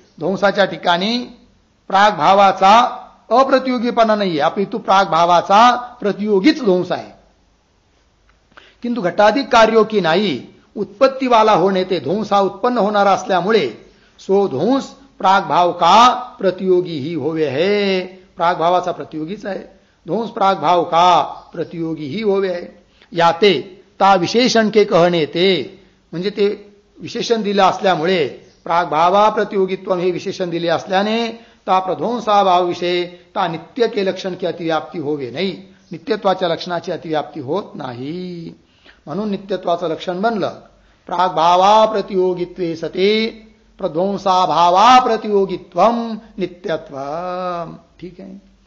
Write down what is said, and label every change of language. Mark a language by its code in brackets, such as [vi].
[mr] ध्वंसाच्या ठिकाणी प्रागभावाचा अप्रतियोगीपणा नाहीये, अपितु प्रागभावाचा प्रतियोगीच ध्वंस आहे. [hi] किंतु घटाधिक कार्यो की नाही उत्पत्ती वाला होणे ते [mr] ध्वंस हा उत्पन्न होणारा असल्यामुळे [hi] सो ध्वंस प्रागभाव का प्रतियोगी ही होवे है. [mr] प्रागभावाचा प्रतियोगीच आहे. [hi] ध्वंस प्रागभाव का प्रतियोगी ही होवे है. याते ता विशेषण के कहणे ते [mr] म्हणजे ते विशेषण दिलं असल्यामुळे प्रागभावा प्रतियोगित्व हे विशेषण दिले असल्याने [hi] ता प्रध्वंसाभाव विषय ता नित्य के लक्षण की अतिव्याप्ती होवे नाही. [mr] नित्यत्वाच्या लक्षणाची अतिव्याप्ती होत नाही. म्हणून नित्यत्वाचं लक्षण बनलं [sa] प्रागभावा प्रतियोगित्वे सते प्रध्वंसाभावा प्रतियोगित्वम नित्यत्व. [mr] ठीक आहे.